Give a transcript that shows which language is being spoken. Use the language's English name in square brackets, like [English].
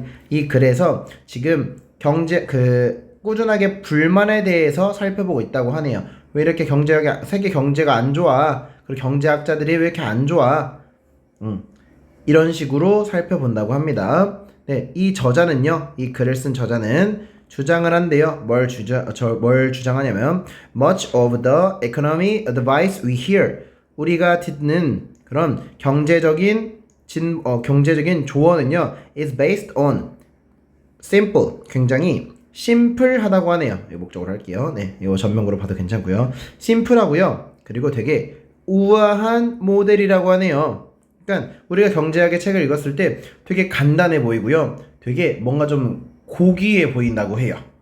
[Korean] 이 글에서 지금 꾸준하게 불만에 대해서 살펴보고 있다고 하네요. 왜 이렇게 세계 경제가 안 좋아? 그리고 경제학자들이 왜 이렇게 안 좋아? 이런 식으로 살펴본다고 합니다. 네, 이 글을 쓴 저자는 주장을 한대요. 뭘 주장하냐면 [English] much of the economy advice we hear, [Korean] 우리가 듣는 그런 경제적인 조언은요, [English] is based on simple, [Korean] 굉장히 심플하다고 하네요. 이 목적으로 할게요. 네, 이거 전명으로 봐도 괜찮고요. 심플하고요, 그리고 되게 우아한 모델이라고 하네요. 그러니까 우리가 경제학의 책을 읽었을 때 되게 간단해 보이고요, 되게 뭔가 좀 고귀해 보인다고 해요.